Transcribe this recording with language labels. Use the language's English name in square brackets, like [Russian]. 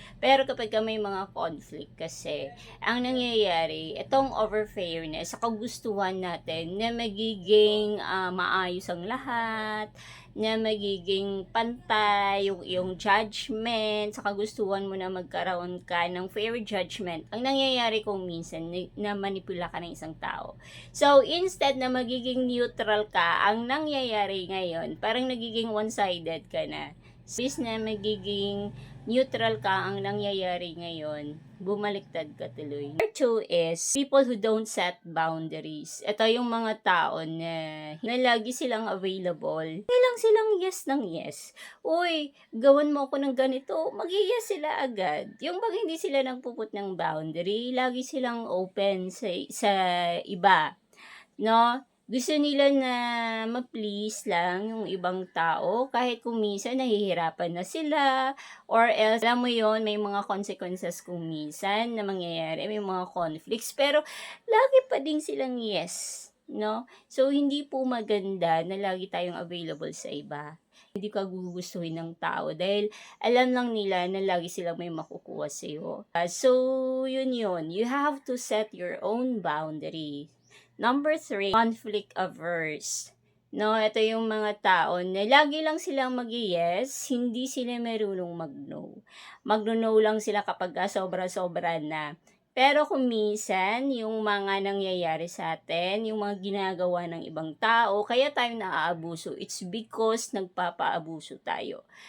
[Filipino] Pero kapag may mga conflict kasi, ang nangyayari, itong over-fairness, sa kagustuhan natin na magiging maayos ang lahat, na magiging pantay yung iyong judgment, sa kagustuhan mo na magkaroon ka ng fair judgment, ang nangyayari kung minsan na manipula ka ng isang tao. So, instead na magiging neutral ka, ang nangyayari ngayon, parang nagiging one-sided ka na. Bis na magiging neutral ka, ang nangyayari ngayon, bumaliktad ka tuloy. [English] Number 2 is people who don't set boundaries. [Filipino] Ito yung mga tao na lagi silang available. Lang silang yes ng yes. Uy, gawan mo ako ng ganito, mag-yes sila agad. Yung bang hindi sila nagpuput ng boundary, lagi silang open sa iba. No? Gusto nila na ma-please lang yung ibang tao kahit kung minsan nahihirapan na sila, [English] or else, [Filipino] alam mo yon, may mga consequences kung minsan na mangyayari, may mga conflicts, pero lagi pa din silang yes, no? So, hindi po maganda na lagi tayong available sa iba. Hindi ka gugustuhin ng tao dahil alam lang nila na lagi silang may makukuha sa'yo. So, yun. [English] You have to set your own boundary. Number 3, conflict averse. [Filipino] No, ito yung mga tao na lagi lang silang mag-yes, hindi sila marunong mag-no. Mag-no lang sila kapag sobra-sobra na. Pero kung minsan, yung mga nangyayari sa atin, yung mga ginagawa ng ibang tao, kaya tayo naaabuso, [English] it's because [Filipino] nagpapaabuso tayo.